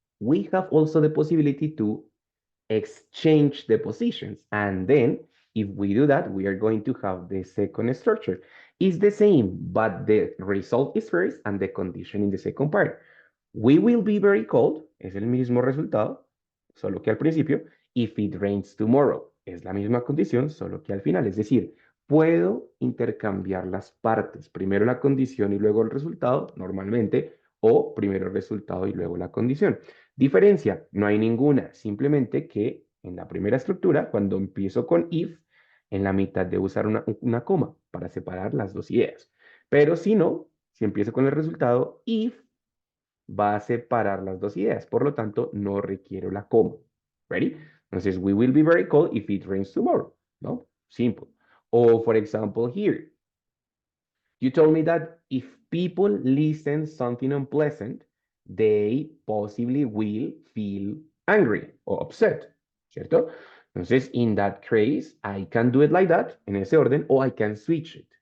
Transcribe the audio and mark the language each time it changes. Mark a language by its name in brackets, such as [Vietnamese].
[English] We have also the possibility to exchange the positions. And then if we do that, we are going to have the second structure. It's the same, but the result is first and the condition in the second part. We will be very cold, [Spanish] es el mismo resultado, solo que al principio. [English] If it rains tomorrow, [Spanish] es la misma condición, solo que al final. Es decir, puedo intercambiar las partes, primero la condición y luego el resultado, normalmente, o primero el resultado y luego la condición. Diferencia, no hay ninguna, simplemente que en la primera estructura, cuando empiezo con if, en la mitad de usar una coma para separar las dos ideas. Pero si no, si empiezo con el resultado, if va a separar las dos ideas, por lo tanto, no requiero la coma. [English] Ready? Entonces, we will be very cold if it rains tomorrow, ¿no? Simple. O, for example, here, you told me that if people listen something unpleasant, they possibly will feel angry or upset, ¿cierto? Entonces, in that case, I can do it like that, [Spanish] en ese orden, [English] or I can switch it.